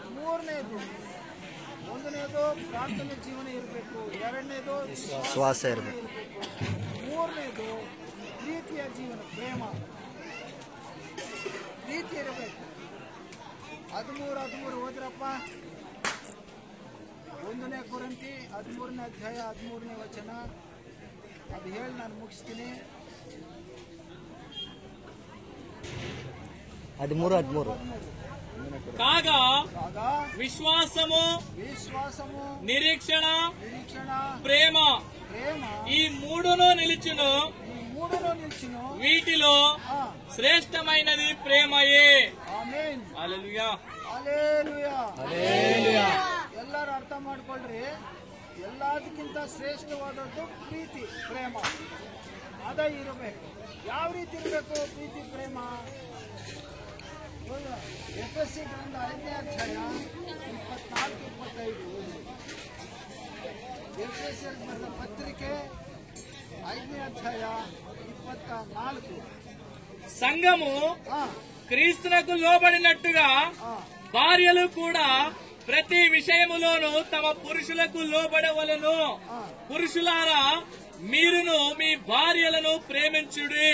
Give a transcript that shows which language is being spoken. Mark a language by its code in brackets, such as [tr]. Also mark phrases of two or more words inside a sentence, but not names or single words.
[kn] ಮೂರನೇದು, ಒಂದನೇದು ಪ್ರಾರ್ಥನೆ ಜೀವನ ಇರಬೇಕು, ಎರಡನೇದು ವಿಶ್ವಾಸ ಇರಬೇಕು, ಮೂರನೇದು ಪ್ರೀತಿಯ ಜೀವನ, ಪ್ರೀತಿ ಇರಬೇಕು. 13 ಓದ್ರಪ್ಪ. 1 ಕೊರಿಂಥಿ 13ನೇ ಅಧ್ಯಾಯ 13ನೇ ವಚನ. ಅದು ಹೇಳಿ ನಾನು ಮುಗಿಸ್ತೀನಿ. [te] 13 కాగా విశ్వాసము నిరీక్షణ ప్రేమ ఈ మూడును నిలిచును, వీటిలో శ్రేష్టమైనది ప్రేమయే. హల్లెలూయా. [kn] ಎಲ್ಲರೂ ಅರ್ಥ ಮಾಡ್ಕೊಳ್ರಿ, ಎಲ್ಲದಕ್ಕಿಂತ ಶ್ರೇಷ್ಠವಾದದ್ದು ಪ್ರೀತಿ, ಪ್ರೇಮ. ಅದ ಇರಬೇಕು. ಯಾವ ರೀತಿ ಇರಬೇಕು ಪ್ರೀತಿ ಪ್ರೇಮ? ಎಫೆಸಿ ಗ್ರಂಥ 5ನೇ ಅಧ್ಯಾಯ 24-25. ಎಫೆಸಿಯರಿಗೆ ಬರೆದ ಪತ್ರಿಕೆ 5ನೇ ಅಧ್ಯಾಯ 24. [te] సంఘము క్రీస్తునకు లోబడినట్టుగా భార్యలు కూడా ప్రతి విషయములోనూ తమ పురుషులకు లోబడవలెను. పురుషులారా, మీరును మీ భార్యలను ప్రేమించుడి.